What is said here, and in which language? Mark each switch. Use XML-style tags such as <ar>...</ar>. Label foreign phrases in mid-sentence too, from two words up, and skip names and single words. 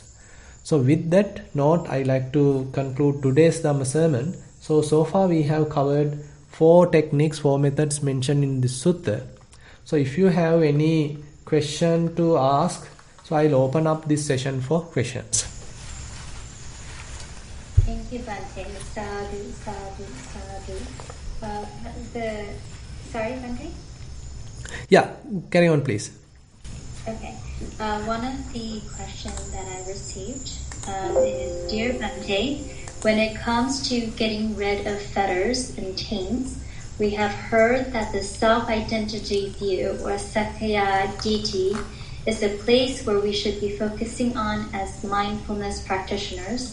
<en>So with that note, I like to conclude today's Dhamma sermon. So far we have covered 4 techniques, 4 methods mentioned in this sutta. So if you have any question to ask, so I'll open up this session for questions. Thank Thank you,</en> <pi>Bhante. Sadhu, sadhu, sadhu.</pi> <en>Sorry, Bhante? Yeah, carry on, please. Okay. One of the questions that I received is, Dear Bhante, when it comes to getting rid of fetters and taints, we have heard that the self-identity view, or</en> <pi>Sakkaya Ditti,</pi> <en>is the place where we should be focusing on as mindfulness practitioners.</en>